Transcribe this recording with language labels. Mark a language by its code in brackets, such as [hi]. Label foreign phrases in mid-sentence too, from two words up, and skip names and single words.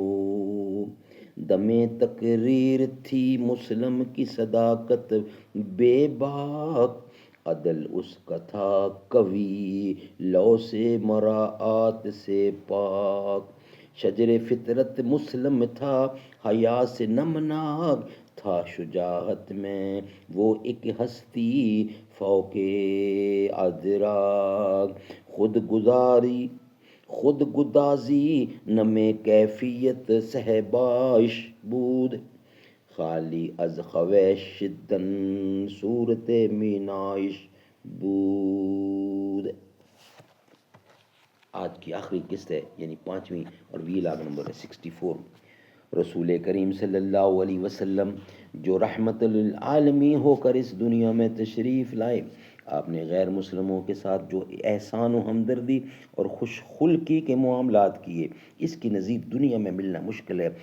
[ur] دمِ تقریر تھی مسلم کی صداقت بے باک، عدل اس کا تھا قوی، لو سے مراعات سے پاک۔ شجر فطرت مسلم تھا، حیا سے نمناک تھا، شجاعت میں وہ ایک ہستی فوق ادراک۔ [fa] خود گدازی نمے کیفیت صہباش بود، خالی از خویش شدن صورت مینائش بود۔ [ur] آج کی آخری قسط ہے یعنی 5ویں اور ویلاگ نمبر ہے 64۔ رسول کریم [ar] صلی اللہ علیہ وسلم [ur] جو [ar] رحمت للعالمین [ur] ہو کر اس دنیا میں تشریف لائے، آپ نے غیر مسلموں کے ساتھ جو احسان و ہمدردی اور خوش خلقی کے معاملات کیے، اس کی نظیر دنیا میں ملنا مشکل ہے۔